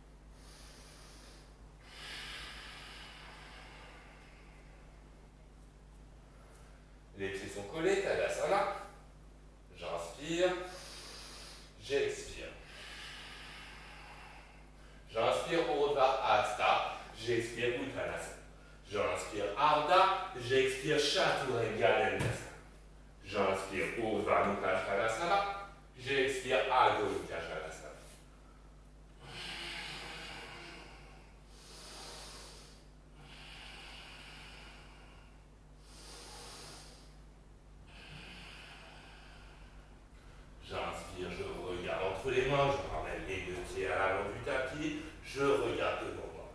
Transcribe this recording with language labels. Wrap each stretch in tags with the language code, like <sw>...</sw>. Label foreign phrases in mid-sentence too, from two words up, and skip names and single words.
<fr>Les pieds sont collés, Tadasana. J'inspire, j'expire. J'inspire Urdhva Hasta, j'expire Uttanasana. J'inspire Ardha, j'expire Chaturanga Dandasana. J'inspire Urdhva Mukha Svanasana, j'expire Adho Mukha Svanasana. J'inspire, je regarde entre les mains, je ramène les deux pieds à l'avant du tapis, je regarde devant moi.</fr>